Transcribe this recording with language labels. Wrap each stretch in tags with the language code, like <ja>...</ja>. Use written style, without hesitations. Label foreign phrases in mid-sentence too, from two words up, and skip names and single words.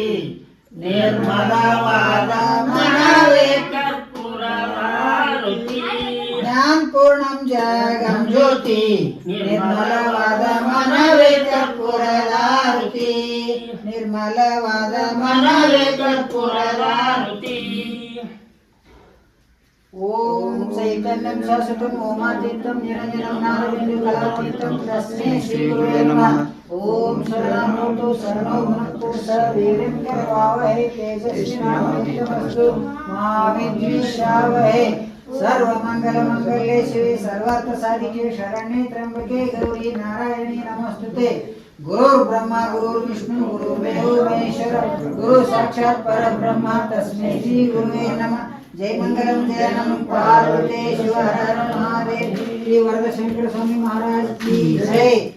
<kn>ನಿರ್ಮಲವಾದ ಮನವೇ ಕರ್ಪೂರದಾರುತಿ. ಜ್ಞಾನಪೂರ್ಣಂ ಜಗಂ ಜ್ಯೋತಿ. ನಿರ್ಮಲವಾದ ಮನವೇ ಕರ್ಪೂರದಾರುತಿ. ನಿರ್ಮಲವಾದ ಮನವೇ ಕರ್ಪೂರದಾರುತಿ.</kn> <sa>ॐ चैतन्यं शाश्वतं ओमातीतं निरञ्जनं ज्ञानबिन्दु कलातीतं तस्मै श्री गुरवे नमः. ॐ शरणमूर्तु शरणो भुनक्तु स वीर्यं करवावहै तेजस्विनावधीतमस्तु मा विद्विषावहै. सर्वमङ्गलमङ्गल्ये शिवे सर्वार्थसाधिके शरण्ये त्र्यम्बके गौरि नारायणि नमस्तुते. गुरु ब्रह्म गुरु विष्णु गुरु महेश्वर गुरु साक्षात् परब्रह्म तस्मै श्री गुरवे नमः. जय मंगलम जय नमः पार्वती शिव हर हर महादेव।</sa> <hi>श्री वरदशंकर स्वामी महाराज की जय।</hi>